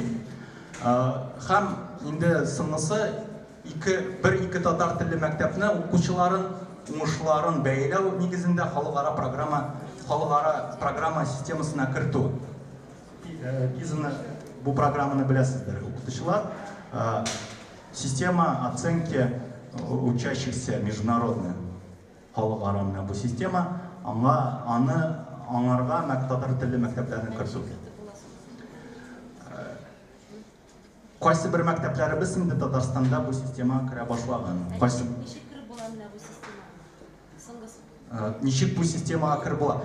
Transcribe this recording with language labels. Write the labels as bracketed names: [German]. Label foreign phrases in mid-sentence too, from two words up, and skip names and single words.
[Tatar] Һәм инде сынысы бер-ике татар телле мәктәпне укучыларын, уңышларын бәяләү нигезендә халыкара программа системасына кертү. Бизны бу программаны беләсездер, укытучылар. [Russian] Система оценки учащихся международная. [Tatar] Халыкара бу система, аңарга татар телле мәктәпләрне кертү. Кайсы бер мәктәпләребез инде Татарстанда бу система керә башлаган. Ничек бу системага кереп була?